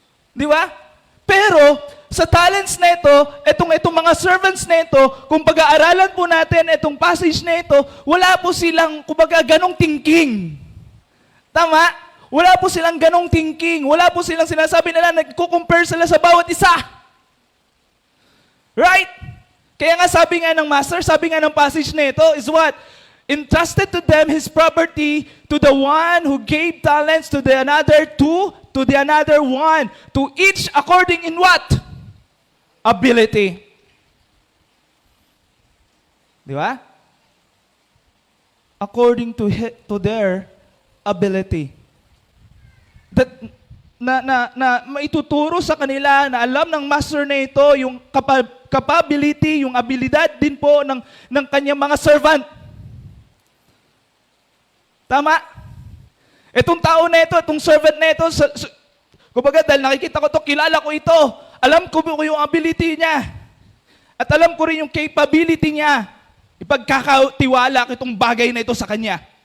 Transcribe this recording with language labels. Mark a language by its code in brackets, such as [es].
[tl] Di ba? Pero, sa talents na ito, itong mga servants na ito, kung pag-aaralan po natin itong passage na ito, wala po silang, kumbaga, ganong thinking. Tama? Wala po silang ganong thinking. Wala po silang sinasabi nila, nagko-compare sila sa bawat isa. [en] Right? [tl] Kaya nga sabi nga ng master, sabi nga ng passage na ito, is what? [en] Entrusted to them his property, to the one who gave talents, to the another 2, to the another 1, to each according in what? Ability. [tl] Di ba? [en] According to their ability. [tl] That, na maituturo sa kanila, na alam ng master na ito, yung capability, yung abilidad din po ng kanyang mga servant. Tama? Itong tao na ito, itong servant na ito, kumbaga dahil nakikita ko ito, kilala ko ito, alam ko yung ability niya, at alam ko rin yung capability niya, ipagkakatiwala ko itong bagay na ito sa kanya.